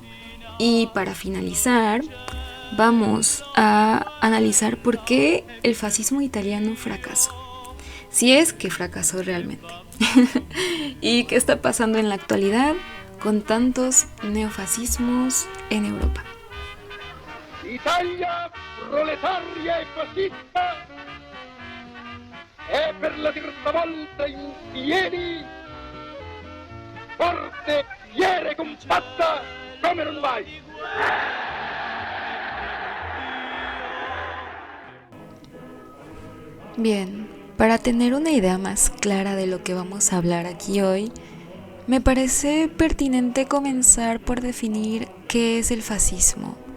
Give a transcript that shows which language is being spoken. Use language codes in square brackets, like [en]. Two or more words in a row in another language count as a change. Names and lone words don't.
[es] Y para finalizar, vamos a analizar por qué el fascismo italiano fracasó, si es que fracasó realmente. ¿Y qué está pasando en la actualidad con tantos neofascismos en Europa? [it] Italia proletaria e fascista è per la terza volta insieme, forte, fiera e compatta come non mai. [es] Bien, para tener una idea más clara de lo que vamos a hablar aquí hoy, me parece pertinente comenzar por definir qué es el fascismo.